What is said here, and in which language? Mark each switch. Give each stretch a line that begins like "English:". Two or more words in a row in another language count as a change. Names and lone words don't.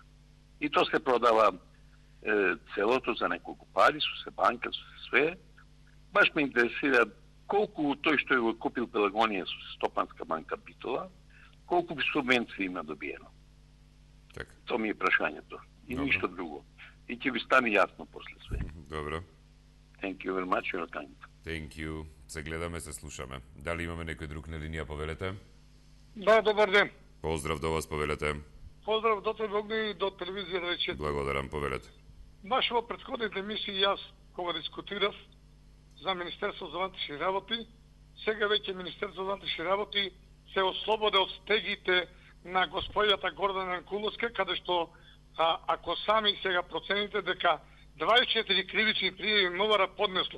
Macedonian: И тоа се продава целото за неколку пари, со се банка, со се све. Баш ме интересира колку тој што го купил Пелагонија со Стопанска банка Битола, колку субвенции има добиено. Така. Тоа ми е прашањето. И Добро. ништо друго. И ќе ви стане јасно после све. Добро.
English: Thank you very much, you're kind. Thank you.
Macedonian: Се гледаме, се слушаме. Дали имаме некој друг на линија, повелете? Да, добар ден. Поздрав до вас, повелете. Поздрав до тебе огни и до телевизија рече. Благодарам, повелете. Баш во претходните емисии јас кога дискутирав за Министерство за внатрешни работи, сега веќе Министерство за внатрешни работи се ослободе од стегите на господјата Гордана Анкуловска, каде што ако сами сега процените дека 24 кривични пријави МВР поднесло.